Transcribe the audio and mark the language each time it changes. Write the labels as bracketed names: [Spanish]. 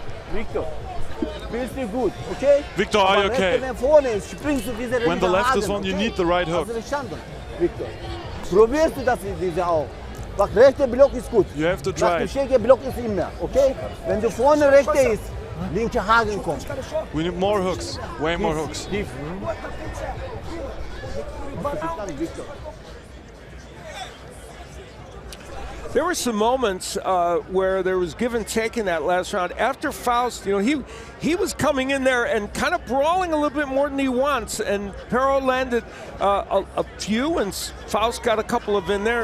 [English] Viktor, feels me good, okay? Viktor, are you okay? When the left is on, you need the right hook. [German] Viktor, probierst du das diese auch? Der rechte Block ist gut. [English] You have to try. [German] Der linke Block ist immer, okay? Wenn du vorne rechte ist, linke Haken kommt. [English] We need more hooks, way more hooks. There were some moments where there was give and take in that last round. After Faust, you know, he was coming in there and kind of brawling a little bit more than he wants, and Peró landed a few, and Faust got a couple of in there.